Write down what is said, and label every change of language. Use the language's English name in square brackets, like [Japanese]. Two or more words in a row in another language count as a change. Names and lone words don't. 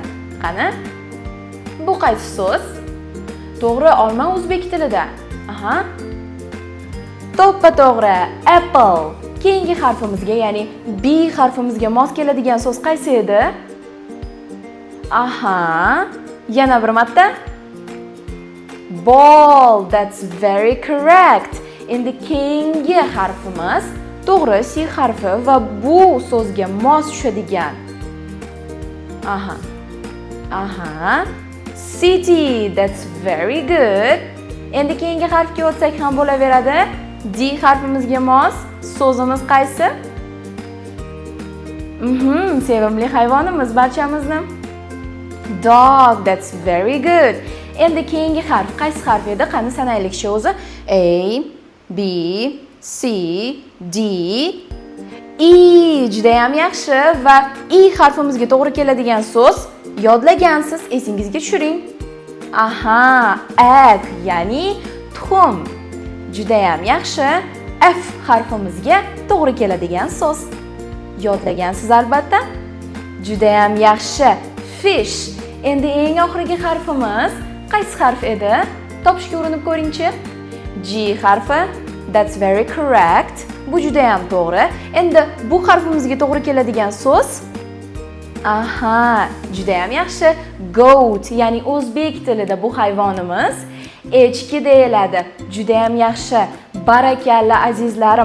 [Uzbek] Qani? Bu qaysi so'z? To'g'ri, olma o'zbek tilida. Aha. To'ppa-to'g'ri, apple. Keyingi harfimizga, ya'ni B harfimizga mos keladigan so'z qaysi edi? Aha. Yana bir marta. [English] Ball. That's very correct. [Uzbek] Endi keyingi harfimiz to'g'ri C harfi va bu so'zga mos tushadigan. Aha. Aha. [English] City. That's very good. [Uzbek] Endi keyingi harfga o'tsak ham bo'laveradi. D harfimizga mos so'zimiz qaysi? Sevimli hayvonimiz barchamizni. [English] Dog. That's very good. [Uzbek] Endi keyingi harf qaysi harf edi? Qani sanaylikchi o'zi. A, B, C, D, E. Juda ham yaxshi va E harfimizga to'g'ri keladigan so'z yodlagansiz, esingizga tushiring. Aha, egg, ya'ni tuxum. Juda ham yaxshi. F harfimizga to'g'ri keladigan so'z yodlagansiz albatta. Juda ham yaxshi. Fish. Endi eng oxirgi harfimiz qaysi harf edi? Topishga urinib ko'ringchi. G harfi. [English] That's very correct. [Uzbek] Bu juda ham to'g'ri. Endi bu harfimizga to'g'ri keladigan so'z. Aha, juda ham yaxshi. Goat, ya'ni o'zbek tilida bu hayvonimiz echki deyiladi. Juda ham yaxshi. Barakalla azizlarim.